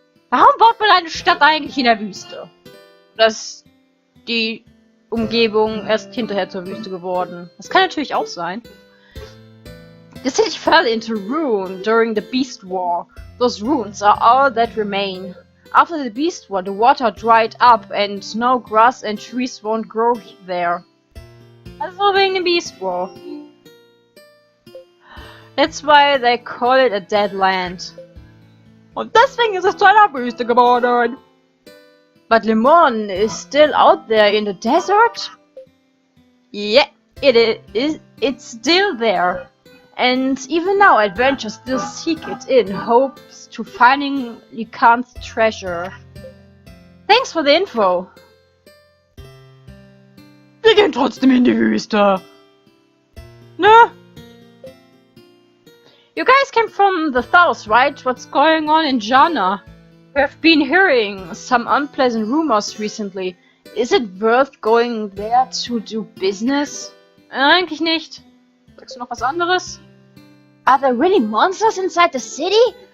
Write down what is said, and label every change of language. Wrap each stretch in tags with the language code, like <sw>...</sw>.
<de>Warum baut man eine Stadt eigentlich in der Wüste? Oder ist die Umgebung erst hinterher zur Wüste geworden? Das kann natürlich auch sein.</de> <en>The city fell into ruin during the Beast War. Those ruins are all that remain. After the Beast War, the water dried up and no grass and trees won't grow there.</en> <de>Also wegen dem Beast War.</de> <en>That's why they call it a dead land.</en> <de>Und deswegen ist es zu einer Wüste geworden.</de> <en>But Lemon is still out there in the desert? Yeah, it is. It's still there. And even now, adventurers still seek it in hopes to finding Likan's treasure. Thanks for the info.</en> <de>Wir gehen trotzdem in die Wüste. Ne?</de> <en>You guys came from the south, right? What's going on in Jana? We've been hearing some unpleasant rumors recently. Is it worth going there to do business?</en> <de>Eigentlich nicht. Sagst du noch was anderes?</de> <en>Are there really monsters inside the city?</en>